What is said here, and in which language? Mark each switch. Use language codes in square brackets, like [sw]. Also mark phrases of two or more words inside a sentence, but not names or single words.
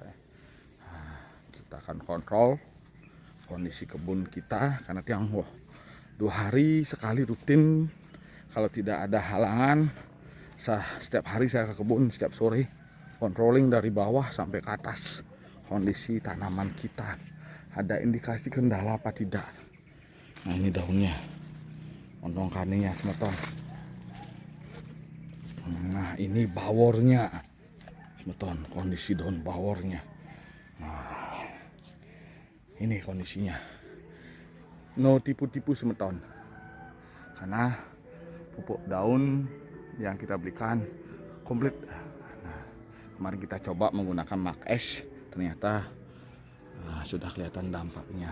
[id] Nah, kita akan kontrol kondisi kebun kita karena tiang 2 hari sekali rutin. Kalau tidak ada halangan, setiap hari saya ke kebun, setiap sore controlling dari bawah sampai ke atas kondisi tanaman kita, ada indikasi kendala apa tidak. Nah ini daunnya, ontong kaninya semeton. Nah ini bawornya semeton, kondisi daun bawornya. Nah ini kondisinya, no tipu-tipu semeton, karena pupuk daun yang kita belikan komplit. Nah, kemarin kita coba menggunakan Mak S, ternyata sudah kelihatan dampaknya.